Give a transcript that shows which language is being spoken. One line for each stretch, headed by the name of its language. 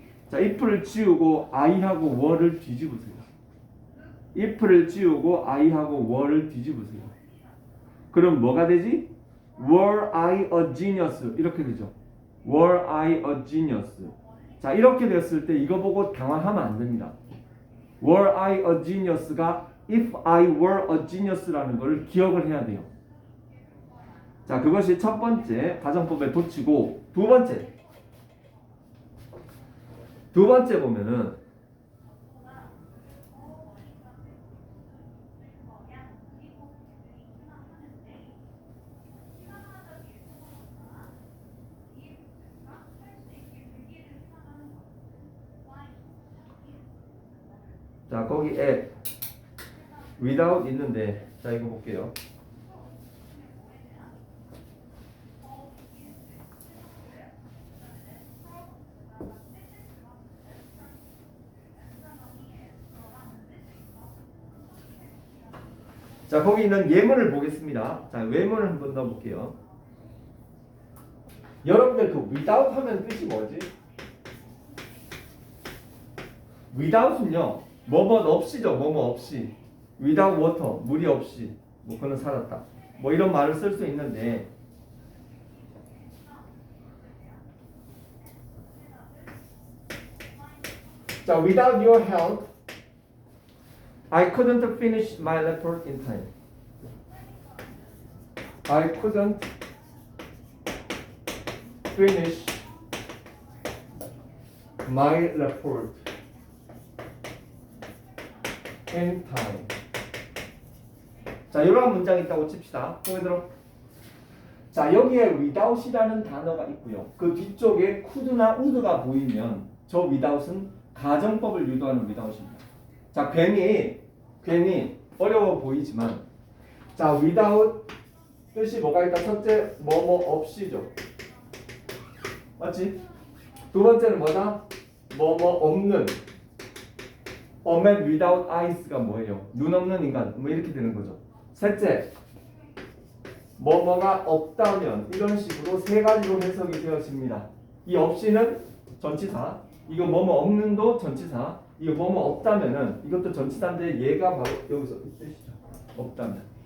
Korean: 자, if를 지우고 I하고 were를 뒤집으세요. if를 지우고 I하고 were를 뒤집으세요. 그럼 뭐가 되지?
English: Were I a genius?
Korean: 이렇게 되죠.
English: Were I a genius?
Korean: 자, 이렇게 됐을 때 이거 보고 당황하면 안 됩니다. Were I a genius가 if I were a genius라는 걸 기억을 해야 돼요. 자, 그것이 첫 번째 가정법의 도치고, 두 번째 보면은 자, 거기에 without 있는데, 자, 이거 볼게요. 자, 거기 있는 예문을 보겠습니다. 자, 예문을 한번 더 볼게요. 여러분들 그 without 하면 뜻이 뭐지? without은요, 뭐뭐 없이죠. 뭐뭐 없이. without water, 물이 없이. 뭐 그는 살았다. 뭐 이런 말을 쓸 수 있는데, 자,
English: without your help, I couldn't finish my report in time. I couldn't finish my report in time.
Korean: 자, 이런 문장이 있다고 칩시다. 보게 들어. 자, 여기에 without이라는 단어가 있고요. 그 뒤쪽에 could나 would가 보이면 저 without은 가정법을 유도하는 without입니다. 자, 괜히 어려워 보이지만, 자, without 뜻이 뭐가 있다? 첫째, 뭐뭐 없이죠. 맞지? 두 번째는 뭐다? 뭐뭐 없는.
English: A man without eyes가
Korean: 뭐예요? 눈 없는 인간. 뭐 이렇게 되는 거죠. 셋째, 뭐뭐가 없다면, 이런 식으로 세 가지로 해석이 되어집니다. 이 없이는 전치사, 이거 뭐뭐 없는도 전치사, 이거 뭐뭐 없다면은 이것도 전치사인데 얘가 바로 여기서 이 뜻이죠. 없다면.